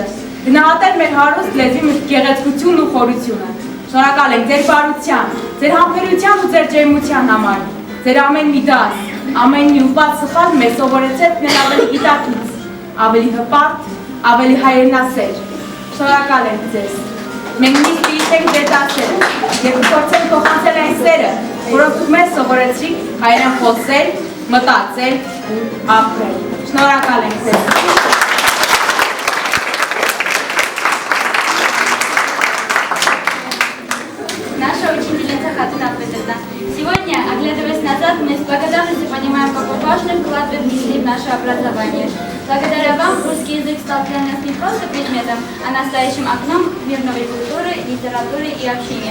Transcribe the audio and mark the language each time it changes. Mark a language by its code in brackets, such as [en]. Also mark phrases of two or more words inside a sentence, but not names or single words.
[hy] գնահատել մեր հարուստ լեզվի գեղեցկությունն ու խորությունը։ Շնորհակալ ենք ձեր բարության, ձեր համբերության ու ձեր ջերմության համար, ձեր ամեն մի դաս, ամեն մի ուղղված սխալ մեզ սովորեցեք նել ավելի գիտակից, ավելի հպարտ, ավելի հայրենասեր։ Շնորհակալ ենք ձեզ։ Մենք միշտ տիրեցեք ձեր դասերը եւ փորձենք փոխանցել այն սերը, որով դուք մեզ սովորեցիք հայերեն խոսել, մտածել ու ապրել։ Շնորհակալ ենք ձեզ։ [ru] Наша учительница Хатуна Петровна, сегодня, оглядываясь назад, мы с благодарностью понимаем, какой важный вклад вы внесли в наше образование. Благодаря вам русский язык стал для нас не просто предметом, а настоящим окном в мир новой культуры, литературы и общения.